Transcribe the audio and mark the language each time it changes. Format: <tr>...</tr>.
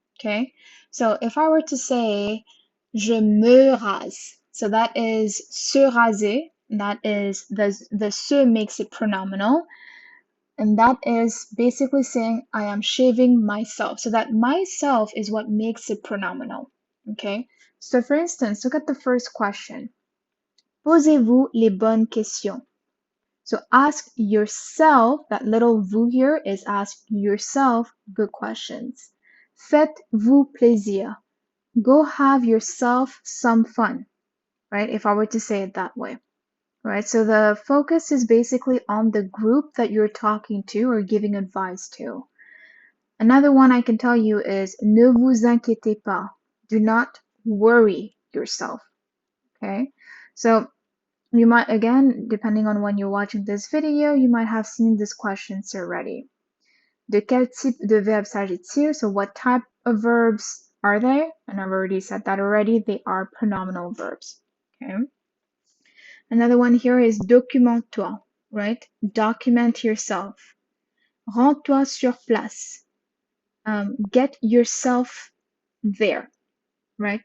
<en>Okay, so if I were to say je me rase, so that is se raser, that is the se makes it pronominal, and that is basically saying I am shaving myself. So that myself is what makes it pronominal. Okay. So for instance, look at the first question.</en> <fr>Posez-vous les bonnes questions.</fr> <en>So ask yourself, that little vous here is ask yourself good questions. Faites-vous plaisir. Go have yourself some fun, right? If I were to say it that way. Right, so the focus is basically on the group that you're talking to or giving advice to. Another one I can tell you is ne vous inquiétez pas. Do not worry yourself. Okay, so you might, again, depending on when you're watching this video, you might have seen these questions already.</en> <fr>De quel type de verbe s'agit-il?</fr> <en>So what type of verbs are they? And I've already said that already. They are pronominal verbs. Okay. Another one here is documente-toi, right?</en> <fr>Document yourself. Rends-toi sur place.</fr> <en>Get yourself there, right?</en>